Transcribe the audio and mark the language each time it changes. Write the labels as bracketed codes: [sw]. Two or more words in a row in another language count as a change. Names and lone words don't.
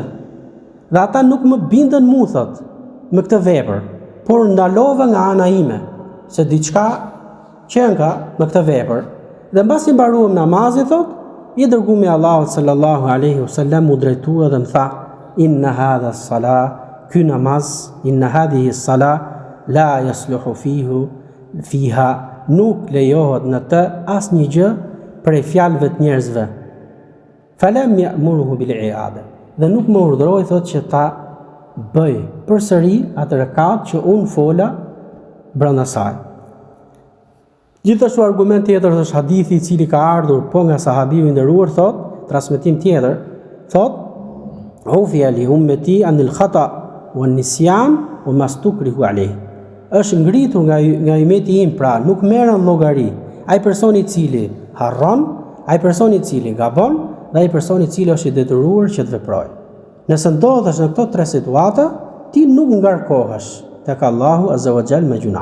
[sq] Dhe ata nuk më bindën mu thot me këtë vepër, por ndalova nga ana ime, se diçka qenka me këtë vepër. Dhe mbasi mbaruam namazin thot, i dërguari Allahut [ar] صلى الله عليه وسلم [sq] u drejtua dhe më tha: [ar] "إن هذا الصلاة", [sq] ky namaz, [ar] "إن هذه الصلاة لا يصلح فيها", [sq] nuk lejohet në të asnjë gjë prej fjalëve të njerëzve. [ar] فلم يأمره بالإعادة, [sq] dhe nuk më urdhëroi thot që ta bëj përsëri atë rekat që unë fola brenda saj. Gjithashtu argument tjetër është hadithi i cili ka ardhur po nga sahabiu i nderuar thot, transmetim tjetër, thot: [ar] "عفي لأمتي عن الخطأ والنسيان وما استكرهوا عليه." [sq] Është ngritur nga umeti im, pra nuk merren llogari ai personi i cili harron, ai personi i cili gabon, dhe ai personi i cili është i detyruar që të veprojë. Nëse ndodhesh në këto tre situata, ti nuk ngarkohesh tek Allahu [ar] عز وجل [sq] me gjuna.